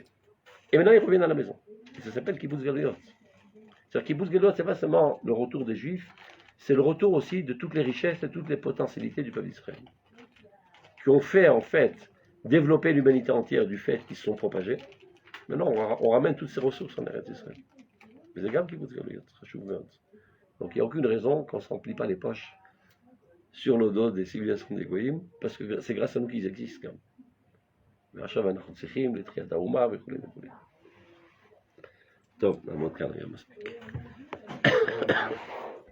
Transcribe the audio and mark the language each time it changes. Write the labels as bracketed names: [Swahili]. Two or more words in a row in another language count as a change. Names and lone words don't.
[French] Et maintenant ils reviennent à la maison. Et ça s'appelle [Hebrew] קיבוץ גלויות. [French] C'est-à-dire [Hebrew] קיבוץ גלויות, [French] c'est pas seulement le retour des Juifs, c'est le retour aussi de toutes les richesses et toutes les potentialités du peuple d'Israël, qui ont fait en fait développer l'humanité entière du fait qu'ils se sont propagés. Maintenant, on ramène toutes ces ressources en [Hebrew] ארץ ישראל. [French] Mais c'est grave [Hebrew] קיבוץ גלויות, [French] donc il n'y a aucune raison qu'on ne se remplit pas les poches sur le dos des civilisations des Goïm, parce que c'est grâce à nous qu'ils existent. [Hebrew] ועכשיו אנחנו צריכים לתחיית האומה וכו' וכו'. טוב, נעמוד כאן היום מספיק.